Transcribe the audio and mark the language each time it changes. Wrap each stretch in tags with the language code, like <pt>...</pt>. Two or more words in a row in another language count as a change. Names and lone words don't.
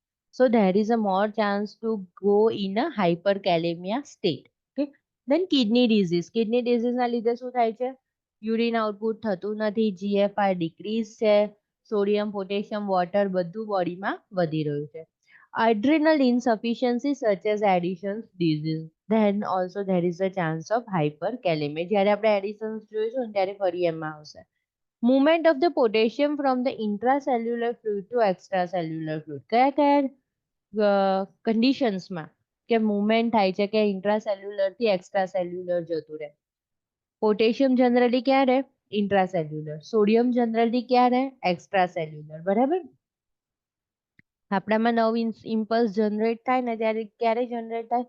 <en>so there is a more chance to go in a hyper kalemia state. okay. then kidney disease. kidney disease</en> <gu>લીધે શું થાય છે?</gu> <en>urine output</en> <gu>થતું નથી,</gu> <en>GFR decrease</en> <gu>છે, સોડિયમ, પોટેશિયમ, વોટર બધું બોડીમાં વધી રહ્યું છે.</gu> <en>Adrenal insufficiency such as Addison's disease. Then also there is a chance of hyperkalemia.</en> <gu>જ્યારે આપણે Addison's જોઈશું ને ત્યારે ફરી એમાં આવશે.</gu> <en>Movement of the potassium from the intracellular fluid to extracellular fluid.</en> <gu>કયા કયા કન્ડિશન્સમાં કે મુવમેન્ટ થાય છે કે ઇન્ટ્રાસેલ્યુલર થી એક્સ્ટ્રાસેલ્યુલર જતું રહે? પોટેશિયમ જનરલી ક્યાં રહે? ઇન્ટ્રાસેલ્યુલર. સોડિયમ જનરલી ક્યાં રહે? એક્સ્ટ્રાસેલ્યુલર. બરાબર. આપણામાં</gu> <en>impulse generate</en> <gu>થાય ને ત્યારે ક્યારે જનરેટ થાય?</gu>